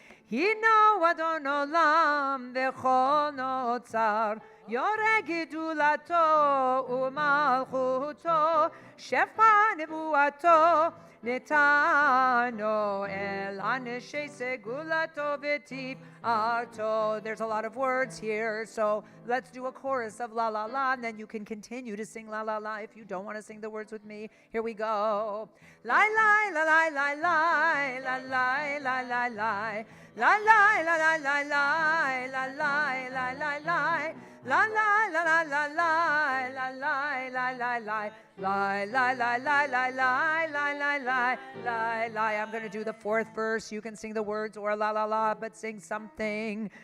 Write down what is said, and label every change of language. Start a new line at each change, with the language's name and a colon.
Hebrew: הינו אדון עולם וכל נוצר, יורה גדולתו ומלכותו, שפע נבואתו נתנו אל אנשי סגולתו ותפארתו.
English: There's a lot of words here, so let's do a chorus of la la la, and then you can continue to sing la la la if you don't want to sing the words with me. Here we go. La la la la la la la la la la la la la la la la la la la la la la La la la la la la la la la la la la la la la la la la la la la. I'm going to do the fourth verse. You can sing the words or la la la, but sing something.